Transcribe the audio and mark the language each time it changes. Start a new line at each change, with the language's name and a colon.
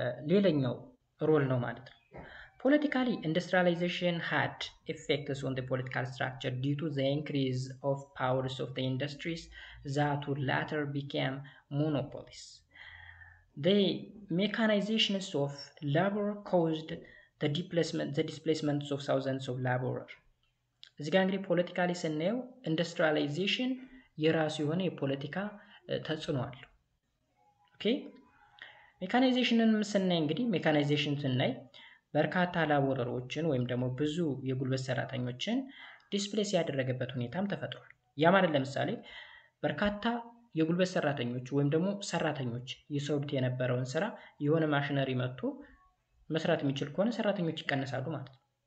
Amharic: ሌላኛው ሮል ነው ማለት ነው
English: Politically, industrialization had effects on the political structure due to the increase of powers of the industries that would later become monopolies. The mechanization of labor caused the displacement of thousands of laborers.
Amharic: እዚህ ጋር እንግዲህ ፖለቲካሊ ስናየው ኢንዱስትሪያላይዜሽን የራሱ የሆነ የፖለቲካ ተጽዕኖ አለው ኦኬ ሜካናይዜሽንን ስናይ እንግዲህ ሜካናይዜሽን ስናይ በርካታ ላቦረሮችን ወይም ደግሞ ብዙ የጉልበት ሰራተኞችን ዲስፕሌስ ያደረገበት ሁኔታም ተፈጥሯል ያ ማለት ለምሳሌ በርካታ የጉልበት ሰራተኞች ወይም ደግሞ ሰራተኞች ይሰሩት የነበረውን ስራ የሆነ ማሽነሪ መጥቶ መስራት የሚችል ከሆነ ሰራተኞች ይቀነሳሉ ማለት ነው